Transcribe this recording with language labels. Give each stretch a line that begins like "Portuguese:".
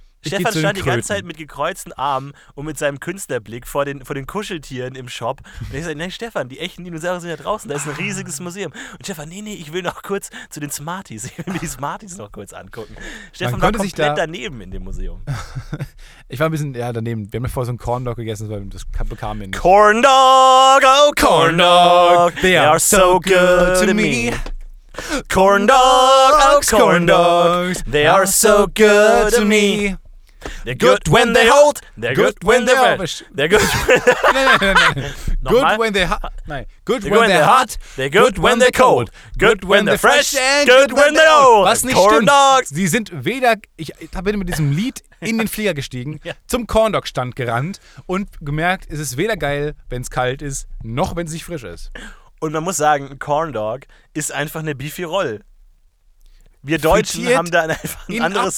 German: Stefan stand die ganze Zeit mit gekreuzten Armen und mit seinem Künstlerblick vor den Kuscheltieren im Shop. Und ich sagte, nein, Stefan, die echten Dinosaurier sind ja draußen, da ist ein riesiges Museum. Und Stefan, nee, ich will noch kurz zu den Smarties, ich will mir die Smarties noch kurz angucken. Stefan war komplett daneben in dem Museum. Ich war ein bisschen, ja, daneben. Wir haben ja vorher so einen Corn Dog gegessen, das bekam mir nicht.
English: Corn Dog, oh Corn Dog, they are so good to me. Corn Dog, oh Corn Dogs, they are so good to me. They're good when they halt, they're good when they're red. They're good when they're hot. Nein, good when they're hot, they're good when they're cold. Good when they're fresh, good when they're old.
German: Was nicht Corn stimmt, Dogs. Sie sind weder, ich bin mit diesem Lied in den Flieger gestiegen, ja, zum Corndog-Stand gerannt und gemerkt, es ist weder geil, wenn es kalt ist, noch wenn es nicht frisch ist. Und man muss sagen, ein Corndog ist einfach eine Beefy Roll. Wir Deutschen haben da einfach ein anderes